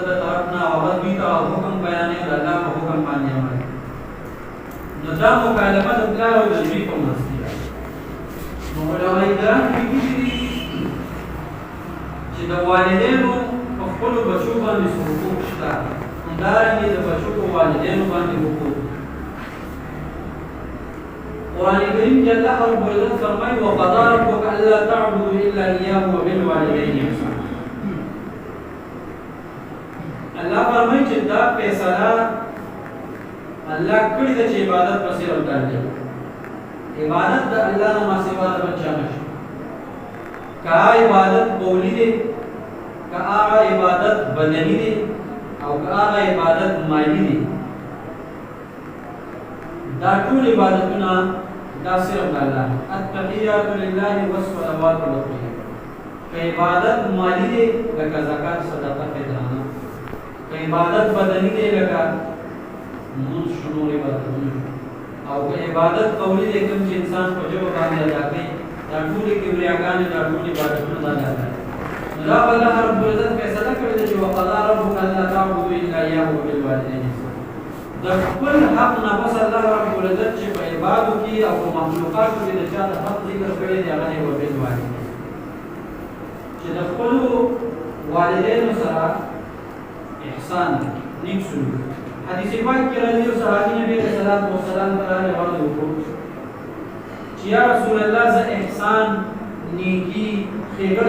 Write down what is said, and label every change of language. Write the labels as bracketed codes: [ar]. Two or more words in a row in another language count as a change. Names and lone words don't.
[ps] د طرف نه هغه دوی ته حکم بیانوي د الله په حکم باندې عمل نو دا مکالمه د پلار او د زوی په منځ کې نو علماء کرام لیکلي دي چې د والدینو په خپلو بچو باندې حقوق شته همدارنګه د بچو په والدینو باندې حقوق قرآن کریم کې [ar] الله رب العزت [ps] فرمایي [ar] وقضى ربك الا تعبدوا الا اياه وبالوالدين احسانا [ps] الله فرمایي چې دا فیصله الله کړی د چې عبادت پسې وکړل عبادت د الله نه ما سوا د بچا نشي کا عبادت قولی دی کا عبادت بدنی دی او کا عبادت مالی دی دا ټول عبادتونه دا صرف الله [ar] التحیات لله والصلوات والطیبات [ps] که عبادت مالی دی لکه زکات صدقه فطرانه که عبادت بدنی دی لکه منځ شنور عبادتونه او که عبادت قولی دی کوم چې انسان په ژبه باندې ادا کوي دا ټول کبریاګان دا ټول عبادتونه دا ادا کوي دا [ar] الله رب العزت [ps] فیصله کړی چې [ar] وقضى ربك الا تعبدوا الا اياه [ps] وبالوالدين د خپل حق نه بس [ar] الله رب العزت [ps] چې په عبادت کې او په مخلوقاتو کې د چا د حق ذکر کړی دی هغه نه وبالوالدين چې د خپل والدینو سره احسان نیک سلوک حدیث پاک کې راځي او صحابي نبی [ar] صلی الله علیه وسلم [ps] ته روایت وکړو چې [ar] یا رسول الله [ps] ز احسان نیکی خیګړه